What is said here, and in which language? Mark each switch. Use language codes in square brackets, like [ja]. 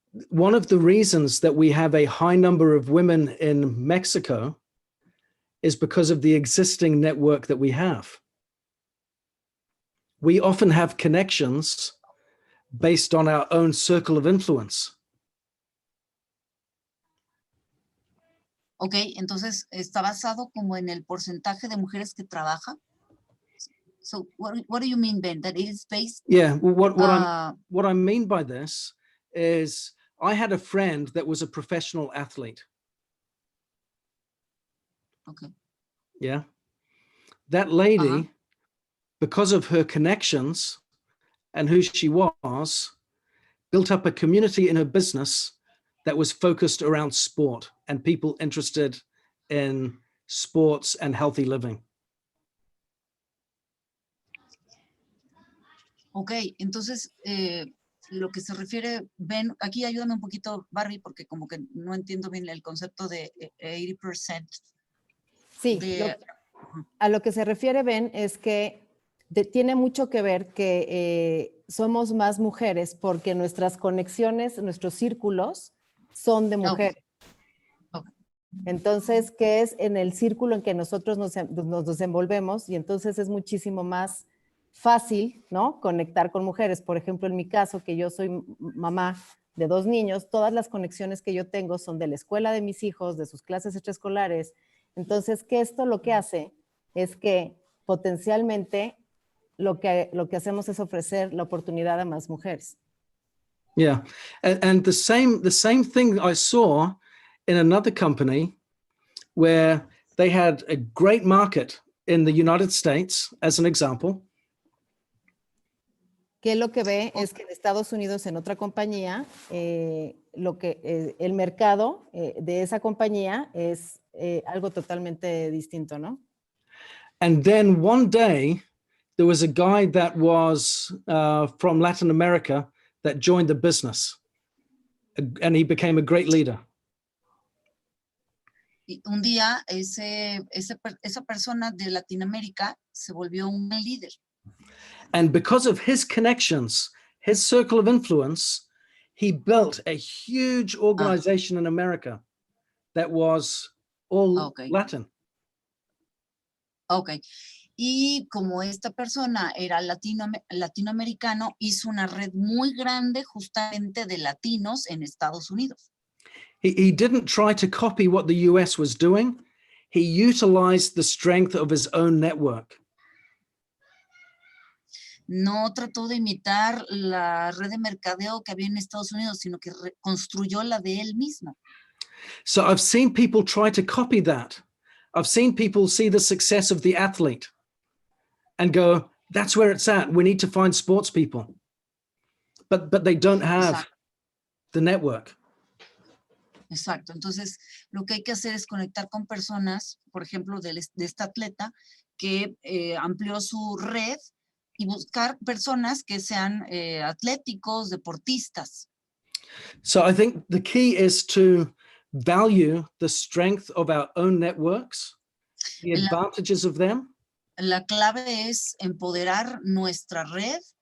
[en] One of the reasons that we have a high number of women in Mexico is because of the existing network that we have. We often have connections based on our own circle of influence. [es] Ok, entonces está basado como en el porcentaje de mujeres que trabaja. [en] So what do you mean, Ben? That it is based? Yeah, what I mean by this is I had a friend that was a professional athlete. Okay. Yeah. That lady, because of her connections and who she was, built up a community in her business that was focused around sport and people interested in sports and healthy living. [es] Ok, entonces lo que se refiere, Ben, aquí ayúdame un poquito, Barbie, porque como que no entiendo bien el concepto de 80%. Sí, a lo que se refiere Ben es que tiene mucho que ver que somos más mujeres porque nuestras conexiones, nuestros círculos son de mujeres. [en] Okay. [es] Entonces, que es en el círculo en que nosotros nos desenvolvemos y entonces es muchísimo más fácil, ¿no? Conectar con mujeres. Por ejemplo, en mi caso, que yo soy mamá de 2 niños, todas las conexiones que yo tengo son de la escuela de mis hijos, de sus clases extraescolares. Entonces, que esto lo que hace es que potencialmente lo que hacemos es ofrecer la oportunidad a más mujeres. [en] Yeah, and the same thing I saw in another company where they had a great market in the United States, as an example. [es] Que lo que ve es que en Estados Unidos, en otra compañía, el mercado de esa compañía es algo totalmente distinto, ¿no? [en] And then one day, there was a guy that was from Latin America that joined the business, and he became a great leader. [es] Y un día esa persona de Latinoamérica se volvió un líder. [en] And because of his connections, his circle of influence, he built a huge organization in America that was all Latin. Ok. [es] Y como esta persona era latinoamericano, hizo una red muy grande justamente de latinos en Estados Unidos. [en] He didn't try to copy what the US was doing. He utilized the strength of his own network. [es] No trató de imitar la red de mercadeo que había en Estados Unidos, sino que construyó la de él mismo. [en] So I've seen people try to copy that. I've seen people see the success of the athlete and go, that's where it's at. We need to find sports people. But they don't have the network. [es] Exacto. Entonces, lo que hay que hacer es conectar con personas, por ejemplo, de este atleta que amplió su red y buscar personas que sean atléticos, deportistas. [en] So I think the key is to value the strength of our own networks, the advantages of them. [es] La clave es empoderar nuestra red.